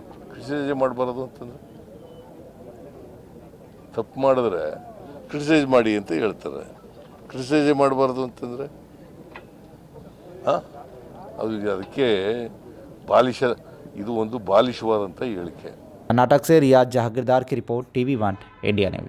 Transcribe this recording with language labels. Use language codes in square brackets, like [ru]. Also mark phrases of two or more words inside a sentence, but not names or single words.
[kn] ಕ್ರಿಟಿಸೈಸ್ ಮಾಡಬಾರದು ಅಂತಂದರೆ, ತಪ್ಪು ಮಾಡಿದ್ರೆ ಕ್ರಿಟಿಸೈಸ್ ಮಾಡಿ ಅಂತ ಹೇಳ್ತಾರೆ. ಕ್ರಿಟಿಸೈಸ್ ಮಾಡಬಾರ್ದು ಅಂತಂದರೆ ಅದಕ್ಕೆ ಇದು ಒಂದು ಬಾಲಿಶವಾದಂಥ ಹೇಳಿಕೆ. [hi] कर्नाटक से रियाज जहागीरदार की रिपोर्ट, TV1 इंडिया न्यूज।